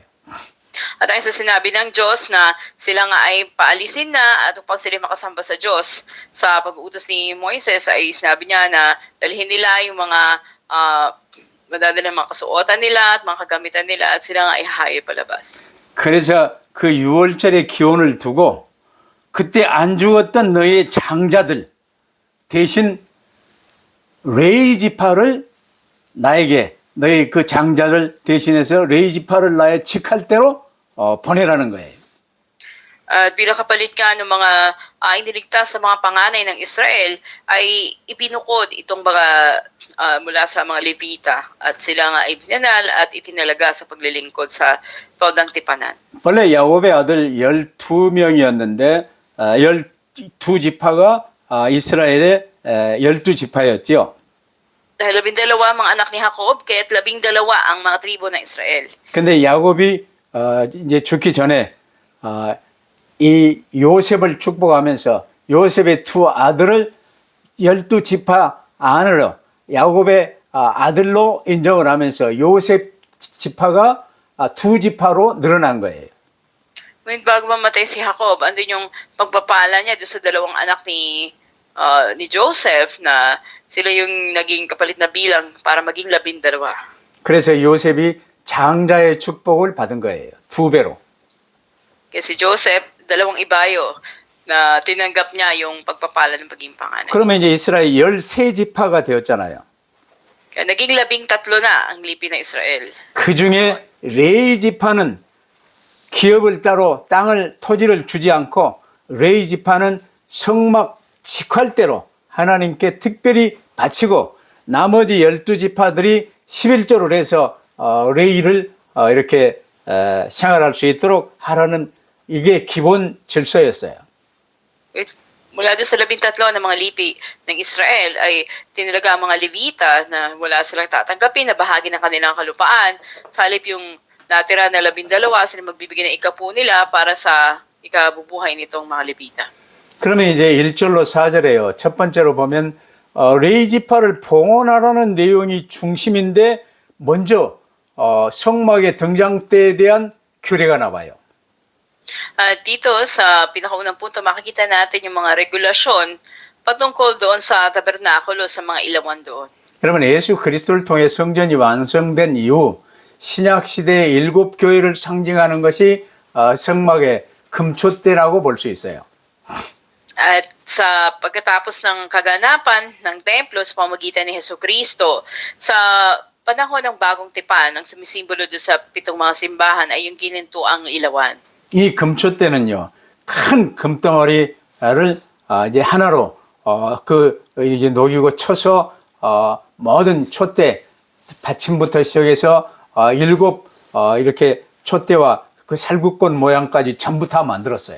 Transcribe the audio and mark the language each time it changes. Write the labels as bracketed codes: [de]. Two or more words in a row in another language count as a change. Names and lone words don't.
[tl] At ayon sa sinabi ng Diyos na sila nga ay paalisin na at upang sila makasamba sa Diyos, sa pag-uutos ni Moises ay sinabi niya na dalhin nila yung mga madadala mga kasuotan nila at mga kagamitan nila at sila nga ay hahayo palabas. [ko] 그래서 그 6월절의 기원을 두고 그때 안 죽었던 너희의 장자들 대신 레위 지파를 나에게 너희 그 장자를 대신해서 레위 지파를 나의 직할 대로 보내라는 거예요. [tl] At bilang kapalit ka ng mga iniligtas sa mga panganay ng Israel ay ipinukod itong mga mula sa mga Levita at sila nga ay binanal at itinalaga sa paglilingkod sa todang tipanan. [ko] 원래 야곱의 아들 12명이었는데 12지파가 이스라엘의 12지파였죠. [tl] Dahil 12 mga anak ni Jacob, kaya't 12 ang mga tribo ng Israel. [ko] 근데 야곱이 이제 죽기 전에 이 요셉을 축복하면서 요셉의 두 아들을 12지파 안으로 야곱의 아들로 인정을 하면서 요셉 지파가 두 지파로 늘어난 거예요. [tl] Ngunit bago mamatay si Jacob, andun yung pagpapala niya doon sa dalawang anak ni Joseph na sila yung naging kapalit na bilang para maging 12. [ko] 그래서 요셉이 장자의 축복을 받은 거예요. 두 배로. [tl] Kaya si Joseph, dalawang ibayo na tinanggap niya yung pagpapala ng pagiging panganay. [ko] 그러면 이제 이스라엘 13지파가 되었잖아요. [tl] Kaya naging 13 na ang lipi ng Israel. [ko] 그 중에 레위 지파는 기업을 따로 토지를 주지 않고 레위 지파는 성막 직할대로 하나님께 특별히 바치고 나머지 12지파들이 11조를 해서 레위를 이렇게 생활할 수 있도록 하라는 이게 기본 질서였어요. [tl] Mula doon sa 13 na mga lipi ng Israel ay tinilaga ang mga Levita na wala silang tatanggapin na bahagi ng kanilang kalupaan. Sa halip yung natira na 12, sila magbibigay ng ikapu nila para sa ikabubuhay nitong mga Levita. [ko] 그러면 이제 1절로 4절에요. 첫 번째로 보면 레위 지파를 봉헌하라는 내용이 중심인데 먼저 성막의 등장대에 대한 규례가 나와요. [tl] Dito sa pinakaunang punto makikita natin yung mga regulasyon patungkol doon sa tabernakulo sa mga ilawan doon. [ko] 여러분 예수 그리스도를 통해 성전이 완성된 이후 신약 시대의 7교회를 상징하는 것이 성막의 금촛대라고 볼 수 있어요. [tl] At sa pagkatapos ng kaganapan ng templo sa pamamagitan ni Hesukristo, sa panahon ng bagong tipan, ang sumisimbolo doon sa 7 mga simbahan ay yung ginintuang ilawan. [ko] 이 금촛대는요, 큰 금덩어리를 이제 하나로 이제 녹이고 쳐서 모든 촛대 받침부터 시작해서 7 이렇게 촛대와 그 살구꽃 모양까지 전부 다 만들었어요.